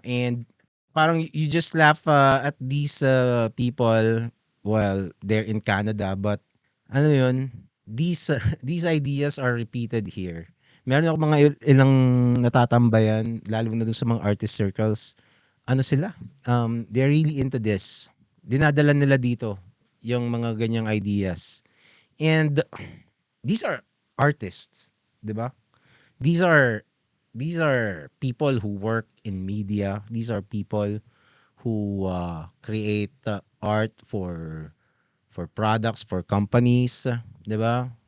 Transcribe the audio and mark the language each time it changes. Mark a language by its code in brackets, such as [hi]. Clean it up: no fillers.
[en] And parang you just laugh at these people while they're in Canada, [tl] but ano 'yun? [en] These ideas are repeated here. [tl] Meron ako mga ilang natatambayan, lalo na dun sa mga artist circles. Ano sila? [en] They're really into this. [tl] Dinadala nila dito yung mga ganyang ideas. [en] And these are artists, 'di ba? These are people who work in media. These are people who create art for products, for companies, 'di ba?